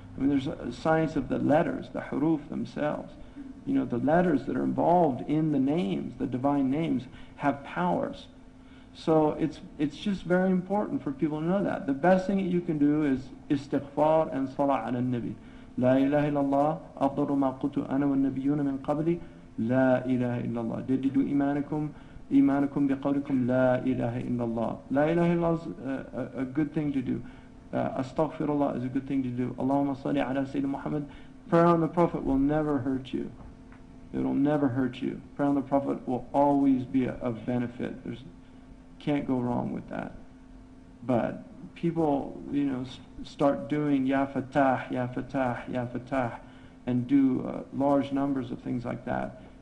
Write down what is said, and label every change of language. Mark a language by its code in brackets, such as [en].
[en] I mean, there's a science of the letters, the huruf themselves. The letters that are involved in the names, the divine names, have powers. So it's just very important for people to know that. The best thing that you can do is istighfar and salah ala nabi. [ar] لا إله إلا الله أفضل ما قلت أنا والنبيون من قبلي لا إله إلا الله جددوا إيمانكم بقولكم لا إله إلا الله. [en] لا إله إلا الله is a good thing to do. Astaghfirullah is a good thing to do. Allahumma salli ala Sayyidina Muhammad. Prayer on the Prophet will never hurt you. It will never hurt you. Prayer on the Prophet will always be of benefit. Can't go wrong with that. But people, start doing Ya Fatah, Ya Fatah, Ya Fatah, and do large numbers of things like that.